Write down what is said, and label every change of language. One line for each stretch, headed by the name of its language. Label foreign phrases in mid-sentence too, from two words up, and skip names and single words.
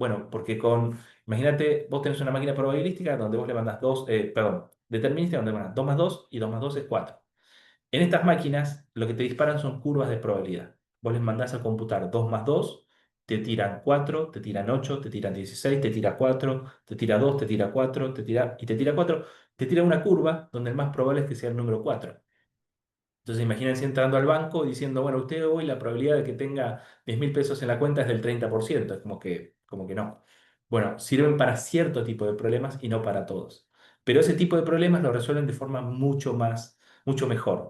Spanish: Bueno, porque imagínate, vos tenés una máquina probabilística donde vos le mandás determinística donde mandas 2 más 2 y 2 más 2 es 4. En estas máquinas, lo que te disparan son curvas de probabilidad. Vos les mandás a computar 2 más 2, te tiran 4, te tiran 8, te tiran 16, te tira 4, te tira 2, te tira 4, te tira 4, te tira una curva donde el más probable es que sea el número 4. Entonces imagínense entrando al banco y diciendo, bueno, usted hoy la probabilidad de que tenga 10.000 pesos en la cuenta es del 30%. Es como que no. Bueno, sirven para cierto tipo de problemas y no para todos. Pero ese tipo de problemas lo resuelven de forma mucho mejor.